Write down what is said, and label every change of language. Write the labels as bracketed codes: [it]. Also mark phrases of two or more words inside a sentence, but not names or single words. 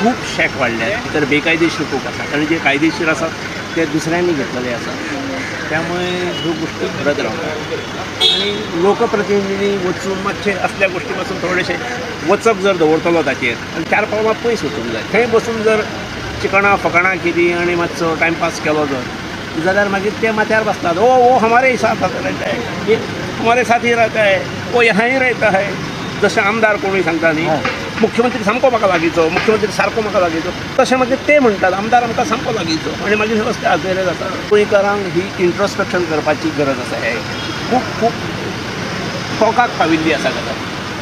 [kok] खूब शेक वाडल्यात, भितर बेकायदेशीर खूब आसा आनी जे कायदेशीर आसा ते दुसऱ्यांनी घेतलेले आसा, त्यामुळे ह्यो गोष्टी घडत रावतात आनी लोकप्रतिनिधी वचून मातशे असल्या गोष्टी पासून थोडेशे वचप जर दवरतलो ताचेर आनी 4 पावलां पयस वचूंक जाय। थंय बसून जर चिकणां फकाणां केली आनी मातसो टायमपास केलो जर जाल्यार मागीर ते माथ्यार बसतात, [hi] ओ हमारे साथ रहता है, हमारे साथ ही रहता है, वो यहाँ ही रहता है। [kok] जशें आमदार कोणूय सांगता न्ही, मुख्यमंत्री सामको म्हाका लागींचो, मुख्यमंत्री सारको म्हाका लागींचो, तशें मागीर ते म्हणटात आमदार आमकां सामको लागींचो आनी मागीर हे रस्ते आजवेरे जाता। गोंयकारांक ही इंट्रोस्पेक्शन करपाची गरज आसा। हे खूब तोकाक पाविल्ली आसा गजाल।